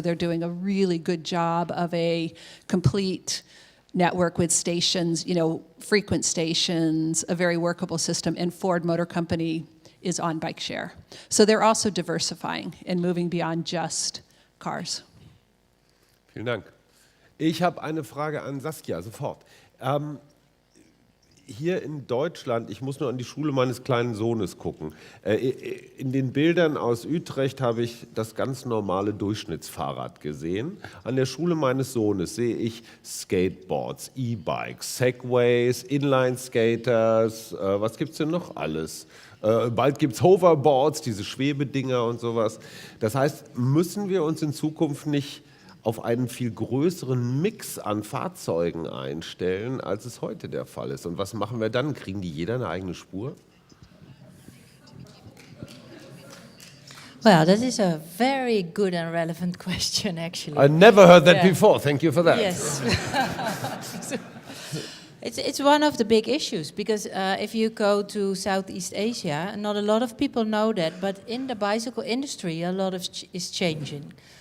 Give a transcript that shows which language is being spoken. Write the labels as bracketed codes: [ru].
[en] They're doing a really good job of a complete network with stations, frequent stations, a very workable system, and Ford Motor Company is on bike share. So they're also diversifying and moving beyond just cars. [de] Vielen Dank. Ich habe eine Frage an Saskia, sofort. Hier in Deutschland, ich muss nur an die Schule meines kleinen Sohnes gucken. In den Bildern aus Utrecht habe ich das ganz normale Durchschnittsfahrrad gesehen. An der Schule meines Sohnes sehe ich Skateboards, E-Bikes, Segways, Inline-Skaters, was gibt es denn noch alles? Bald gibt es Hoverboards, diese Schwebedinger und sowas. Das heißt, müssen wir uns in Zukunft nicht auf einen viel größeren Mix an Fahrzeugen einstellen, als es heute der Fall ist? Und was machen wir dann? Kriegen die jeder eine eigene Spur? [en] Well, that is a very good and relevant question, actually. I never heard that before. Thank you for that. Yes. It's one of the big issues, because if you go to Southeast Asia, not a lot of people know that, but in the bicycle industry, a lot is changing.